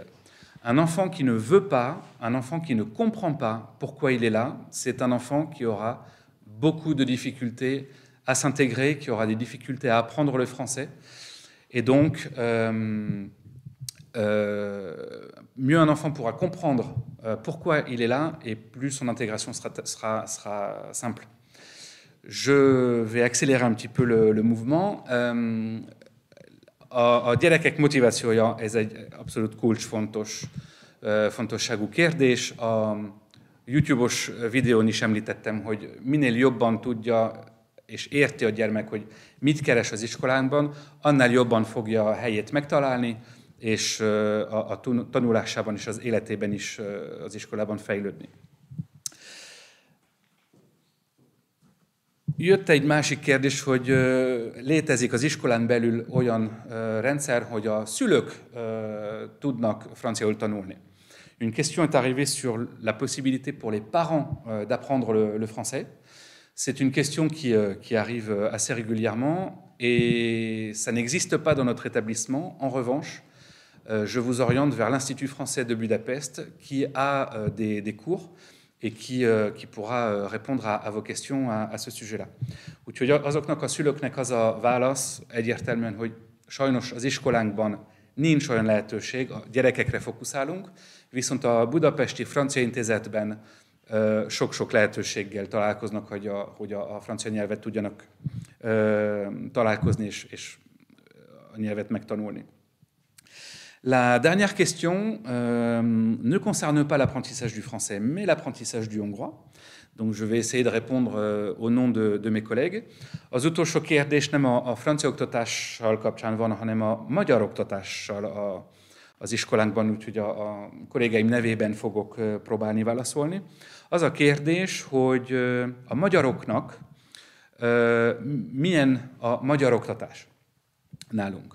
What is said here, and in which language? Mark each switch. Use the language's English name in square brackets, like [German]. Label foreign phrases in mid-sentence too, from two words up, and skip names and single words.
[French] Un enfant qui ne veut pas, un enfant qui ne comprend pas pourquoi il est là, c'est un enfant qui aura beaucoup de difficultés à s'intégrer, qui aura des difficultés à apprendre le français. Et donc, mieux un enfant pourra comprendre pourquoi il est là, et plus son intégration sera simple. Je vais accélérer un petit peu le mouvement. [Hungarian] A gyerekek motivációja, ez egy abszolút kulcsfontosságú kérdés. YouTube-os videón is említettem, hogy minél jobban tudja és érti a gyermek, hogy mit keres az iskolánkban, annál jobban fogja a helyét megtalálni, és a tanulásában és az életében is az iskolában fejlődni. Jött egy másik kérdés, hogy létezik az iskolán belül olyan rendszer, hogy a szülők tudnak franciául tanulni. [French] Une question est arrivée sur la possibilité pour les parents d'apprendre le français. C'est une question qui arrive assez régulièrement et ça n'existe pas dans notre établissement. En revanche, je vous oriente vers l'Institut français de Budapest qui a des cours et qui pourra répondre à vos questions à ce sujet-là. [Hungarian] Úgyhogy azoknak a szülőknek az a válasz egyértelműen, hogy sajnos az iskolánkban nincs olyan lehetőség, a gyerekekre fókuszálunk, viszont a Budapesti Francia Intézetben sok-sok lehetőséggel találkoznak, hogy a francia nyelvet tudjanak találkozni és a nyelvet megtanulni. [French] La dernière question ne concerne pas l'apprentissage du français, mais l'apprentissage du hongrois. Donc je vais essayer de répondre au nom de mes collègues. [Hungarian] Az utolsó kérdés nem a francia oktatással kapcsán van, hanem a magyar oktatással az iskolánkban, úgyhogy a kollégáim nevében fogok próbálni válaszolni. Az a kérdés, hogy a magyaroknak milyen a magyar oktatás nálunk.